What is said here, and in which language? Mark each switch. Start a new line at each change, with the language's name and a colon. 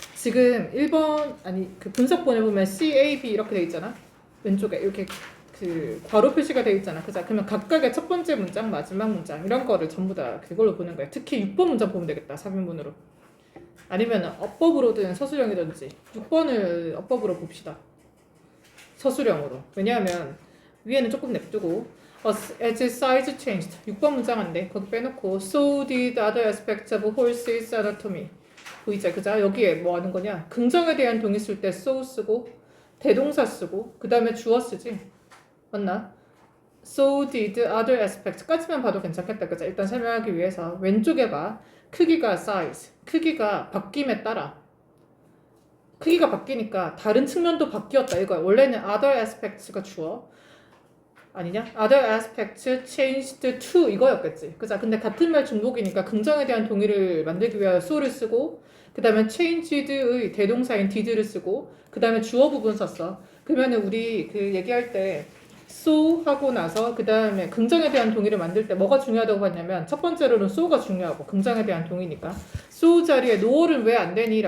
Korean: 지금 1번 아니 그 분석본에 보면 C, A, B 이렇게 돼 있잖아. 왼쪽에 이렇게 그 괄호 표시가 돼 있잖아. 그죠? 그러면 각각의 첫 번째 문장, 마지막 문장 이런 거를 전부 다 그걸로 보는 거야. 특히 6번 문장 보면 되겠다. 삽입문으로. 아니면 어법으로든 서술형이든지 6번을 어법으로 봅시다. 서술형으로. 왜냐하면 위에는 조금 냅두고
English: as size changed
Korean: 6번 문장인데 거기 빼놓고
English: so did other aspects of horses anatomy
Korean: 보이죠? 그죠? 여기에 뭐 하는 거냐? 긍정에 대한 동의 쓸 때 so 쓰고 대동사 쓰고 그 다음에 주어 쓰지 맞나?
English: So did other
Korean: aspects까지만 봐도 괜찮겠다. 그죠? 일단 설명하기 위해서 왼쪽에 봐. 크기가 size 크기가 바뀜에 따라 크기가 바뀌니까 다른 측면도 바뀌었다 이거야. 원래는 other aspects가 주어 아니냐?
English: other aspects changed to
Korean: 이거였겠지. 그죠? 근데 같은 말 중복이니까 긍정에 대한 동의를 만들기 위하여 so를 쓰고 그 다음에 changed의 대동사인 did를 쓰고 그 다음에 주어 부분 썼어. 그러면은 우리 그 얘기할 때 so 하고 나서 그 다음에 긍정에 대한 동의를 만들 때 뭐가 중요하다고 봤냐면 첫 번째로는 so가 중요하고 긍정에 대한 동의니까 so 자리에 no를 왜 안 되니?